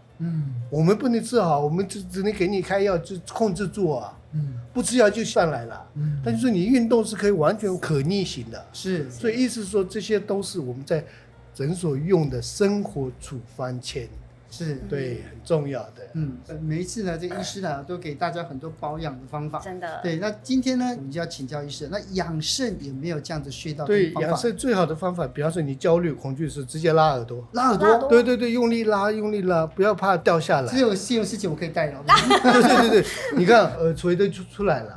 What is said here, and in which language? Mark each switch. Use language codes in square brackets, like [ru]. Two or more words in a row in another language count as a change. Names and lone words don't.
[zh] 我們不能治好，我們只能給你開藥，就控制住啊。不吃藥就上來了。但就是你運動是可以完全可逆行的。所以意思是說，這些都是我們在診所用的生活處方簽。是，对，很重要的。每一次呢，这個醫師呢都給大家很多保養的方法。真的。對，那今天呢，我們就要請教醫師，那養腎有沒有這樣子穴道的方法？對，養腎最好的方法，比方說你焦慮、恐懼時，直接拉耳朵。拉耳朵？對對對，用力拉，用力拉，不要怕掉下來。這種事情我可以代勞。對，你看耳垂都出來了。